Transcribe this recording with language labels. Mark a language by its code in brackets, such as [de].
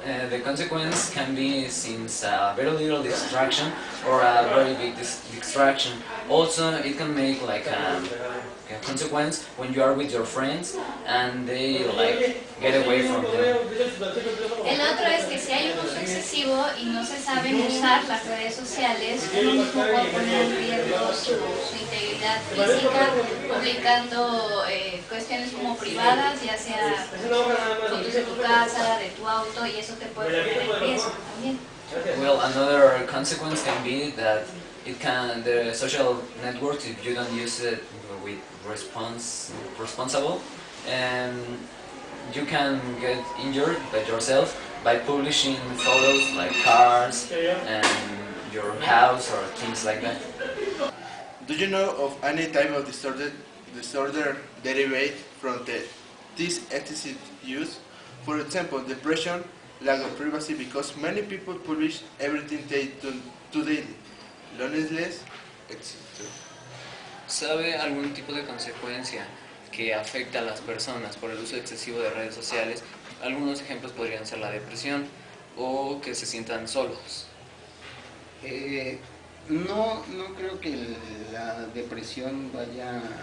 [en] The consequence can be since a very little distraction or a very big distraction. Also, it can make like a consequence when you are with your friends and they like get away from you. [es] El otro es que si hay un uso excesivo y no se saben usar las redes sociales, uno mismo puede poner en riesgo su integridad física, publicando cuestiones como privadas, ya sea fotos de tu casa, de tu auto, y eso te puede poner en riesgo también. [en] Well, another consequence can be that the social networks, if you don't use it with responsible, and you can get injured by yourself by publishing photos like cars and your house or things like that. Do you know of any type of disorder derived from this excessive use? For example, depression, lack of privacy, because many people publish everything they do daily, loneliness, etc. [es] ¿Sabe algún tipo de consecuencia que afecta a las personas por el uso excesivo de redes sociales? Algunos ejemplos podrían ser la depresión o que se sientan solos. No creo que la depresión vaya